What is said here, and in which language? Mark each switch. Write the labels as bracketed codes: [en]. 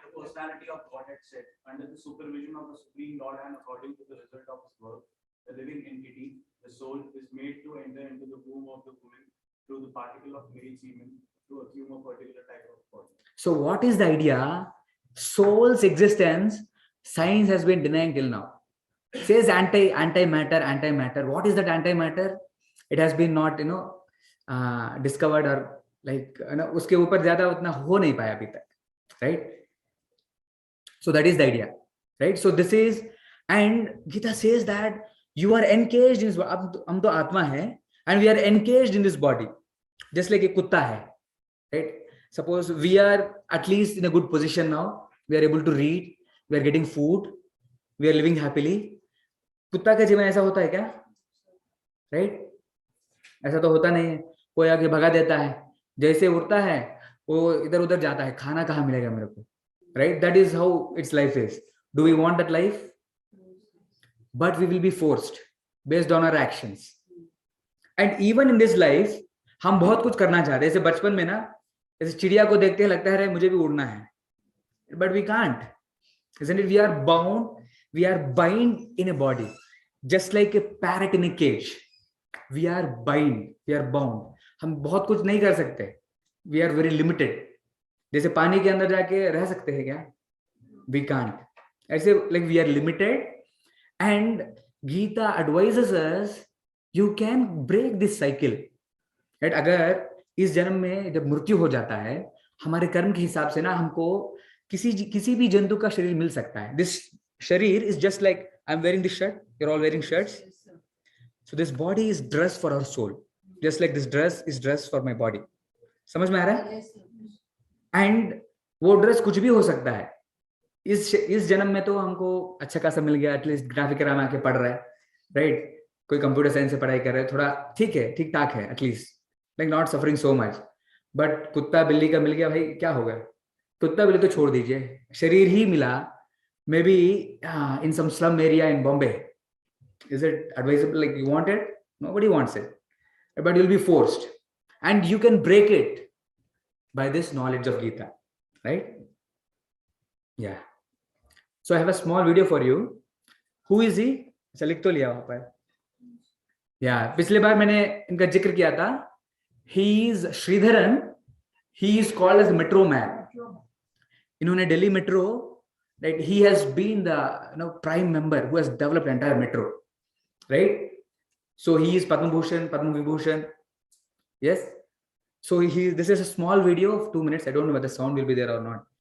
[en] the personality of Godhead said, under the supervision of the Supreme Lord and according to the result of his work, the living entity, the soul, is made to enter into the womb of the woman through the particle of male semen to assume a particular type of body. So what is the idea? Soul's existence, science has been denying till now. It says antimatter. What is that antimatter? [hi] It has been not, discovered or like, उसके ऊपर ज़्यादा उतना हो नहीं पाया अभी तक, right? [en] So that is the idea, right? So this is, and Gita says that you are encaged in this. [hi] हम तो आत्मा है, [en] and we are encaged in this body, just like [hi] एक कुत्ता है, [en] right? Suppose we are at least in a good position now. We are able to read. We are getting food. We are living happily. [hi] कुत्ता के जीवन ऐसा होता है क्या? Right? ऐसा तो होता नहीं है. कोई आके भगा देता है. जैसे उड़ता है, वो इधर उधर जाता है. खाना कहाँ मिलेगा मेरे को? [en] Right? That is how its life is. Do we want that life? But we will be forced based on our actions. And even in this life, [hi] हम बहुत कुछ करना चाहते हैं. जैसे बचपन में ना, जैसे चिड़िया को देखते हैं लगता है मुझे भी उड़ना है. [en] But we can't. Isn't it? We are bound. We are bind in a body. Just like a parrot in a cage. We are bind. We are bound. [hi] हम बहुत कुछ नहीं कर सकते. [en] We are very limited. [hi] जैसे पानी के अंदर जाके रह सकते हैं क्या? [en] We can't. ऐसे like we are limited. And Gita advises us, you can break this cycle. Right? [hi] अगर इस जन्म में जब मृत्यु हो जाता है, हमारे कर्म के हिसाब से ना हमको किसी भी जंतु का शरीर मिल सकता है. [en] This sharir is just like I'm wearing this shirt. You're all wearing shirts. So this body is dressed for our soul. Just like this dress is dressed for my body. [hi] समझ में आ रहा है? And वो ड्रेस कुछ भी हो सकता है. इस जन्म में तो हमको अच्छा खासा मिल गया. एटलीस्ट ग्राफिक में आके पढ़ रहा है, राइट? कोई कंप्यूटर साइंस से पढ़ाई कर रहा है, थोड़ा ठीक है, ठीक ठाक है, [en] At least like not suffering so much. [hi] But कुत्ता बिल्ली का मिल गया, भाई क्या हो गया? कुत्ता बिल्ली तो छोड़ दीजिए, शरीर ही मिला, [en] Maybe in some slum area in Bombay. Is it advisable? Like you want it? Nobody wants it, but you will be forced, and you can break it by this knowledge of Gita, right? Yeah. So I have a small video for you. Who is he? [hi] अच्छा लिख तो लिया वहाँ पर. [en] Yeah. [hi] पिछले बार मैंने इनका जिक्र किया था. [en] He is Sridharan. He is called as Metro Man. [hi] इन्होंने Delhi metro, right? [en] He has been the prime member who has developed entire metro, right? So he is Padma Bhushan, Padma Vibhushan. Yes. So this is a small video of 2 minutes. I don't know whether sound will be there or not.